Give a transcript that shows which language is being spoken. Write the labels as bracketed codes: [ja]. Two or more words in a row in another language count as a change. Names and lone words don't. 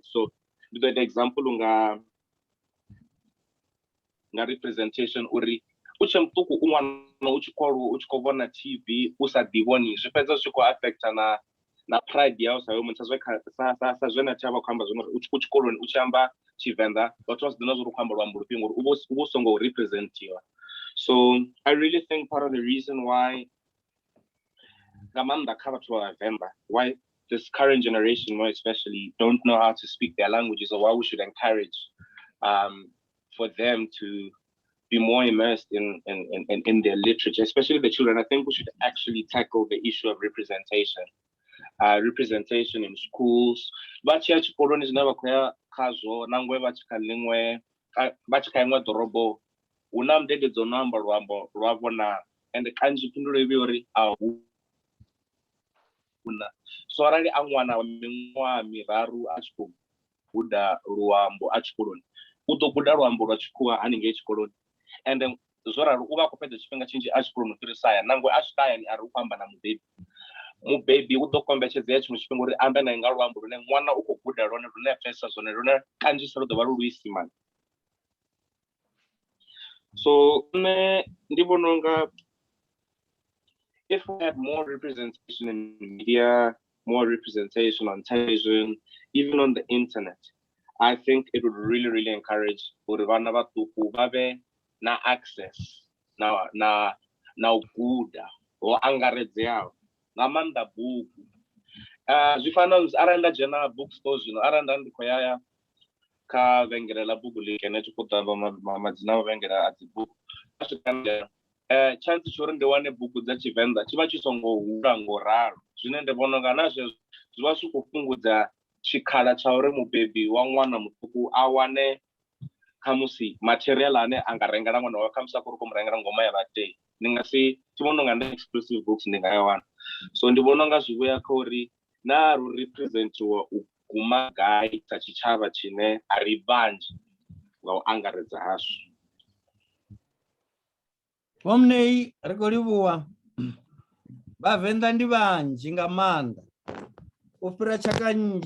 [ve] So ndi ḓo ita example nga representation uri u tshe muṱuku u ṅwana u tshi khou aluwa u tshi khou vhona TV u sa ḓivhoni zwi fhedza zwi khou affecta na pride yau sa muthu sa zwene tsha vha khou amba zwino u tshi tshikoloni u tshi amba Tshivenḓa vhathu vha si ḓivha zwa u khou amba luambo lufhio ngori u vha u songo representiwa. [en] So I really think part of the reason why [ve] nga maanḓa kha vhathu vha Vhavenḓa, [en] why this current generation more especially don't know how to speak their languages, or why we should encourage for them to be more immersed in their literature, especially the children. I think we should actually tackle the issue of representation. Representation in schools. [ve] Vhatshi tshikoloni zwine vha khou ya khazwo nangwe vha tshi kha iṅwe ḓorobo hu na mudededzi no amba luambo lwavho na ende kanzhi phindulo ivha uri a hu na. So arali a ṅwana wa miṅwaha miraru a tshi khou guda luambo a tshikoloni u ḓo guda luambo lwa tshikhuwa haningei tshikoloni, ende zwo ralo u vha a khou fhedza tshifhinga tshinzhi a tshikoloni u fhirisa hayani nangwe a swika hayani a ri u khou amba na mubebi u ḓo kombetshedzea tshiṅwe tshifhinga uri ambe nae nga luambo lune ṅwana u khou guda lwone lune a pfhesesa zwone lune kanzhisa lu ḓo vha lu luisimane. So nṋe ndi vhona unga [en] if we had more representation in media, more representation on television, even on the internet, I think it would really, really encourage [ve] uri vhana vhaṱuku vha vhe na access na u guda ho angaredzeaho nga maanḓa bugu. Zwi fana arali nda dzhena bookstore zwino arali nda ndi khou ya kha vhengele ḽa bugu ḽikene tshi khou ṱamba madzina a vhengele a dzi bugu chance tsho uri ndi wane bugu dza Tshivenḓa tshi vha tshi songo hula ngo ralo, zwine ndi vhona unga na zwezwo zwi vha zwi khou fhungudza tshikhala tsha uri mubebi wa ṅwana muṱuku a wane khamusi material ane a nga rengela ṅwana wawe khamusi a khou ri khou mu rengela ngoma ya vhatei. Ndi nga si thi vhona unga ndi exclusive books ndi nga ya wana. So ndi vhona unga zwi vhuya kha uri na ru representiwa u guma gai sa tshitshavha tshine a ri vhanzhi nga u angaredza hashu. Vho Muneyi ri khou livhuwa, Vhavenḓa ndi vhanzhi nga maanḓa u fhira tshaka nnzhi.